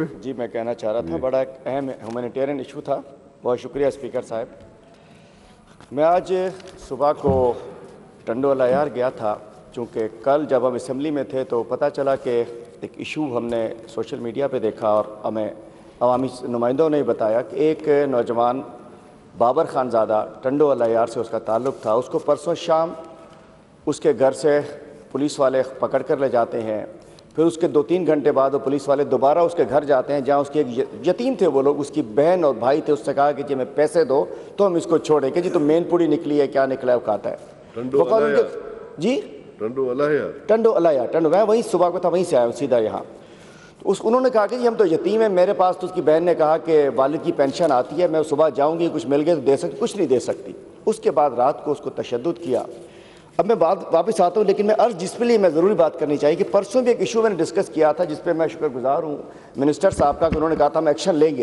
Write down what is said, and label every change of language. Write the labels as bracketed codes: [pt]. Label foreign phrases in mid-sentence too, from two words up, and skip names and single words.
[ur] جی میں کہنا چاہ رہا تھا، بڑا ایک اہم [en] humanitarian issue [ur] تھا. بہت شکریہ اسپیکر صاحب۔ میں آج صبح کو ٹنڈو الہ یار گیا تھا، چونکہ کل جب ہم اسمبلی میں تھے تو پتہ چلا کہ ایک ایشو ہم نے [en] social media [ur] پہ دیکھا اور ہمیں عوامی نمائندوں نے بتایا کہ ایک نوجوان بابر خانزادہ ٹنڈو الہ یار سے اس کا تعلق تھا. اس کو پرسوں شام اس کے گھر سے پولیس والے پکڑ کر لے جاتے ہیں. پھر اس کے 2-3 گھنٹے بعد وہ پولیس والے دوبارہ اس کے گھر جاتے ہیں جہاں اس کے ایک یتیم تھے وہ لوگ، اس کی بہن اور بھائی تھے. اس سے کہا کہ جی میں پیسے دو تو ہم اس کو چھوڑیں کہ جی تو مین پوری نکلی ہے، کیا نکلا ہے وہ کہتا ہے. जी टंडो अलायार, ٹنڈو میں وہیں صبح کو تھا، وہیں سے آیا سیدھا یہاں۔ تو انہوں نے کہا کہ جی ہم تو یتیم ہیں. میرے پاس تو اس کی بہن نے کہا کہ والد کی پنشن آتی ہے، میں صبح جاؤں گی کچھ مل گئے تو دے سکتی، کچھ نہیں دے سکتی. اس کے بعد رات کو اس کو تشدد کیا۔ اب میں بات واپس آتا ہوں، لیکن میں عرض جس پہ لیے میں ضروری بات کرنی چاہیے کہ پرسوں بھی ایک ایشو میں نے ڈسکس کیا تھا جس پہ میں شکرگزار ہوں منسٹر صاحب کا کہ انہوں نے کہا تھا ہم ایکشن لیں گے.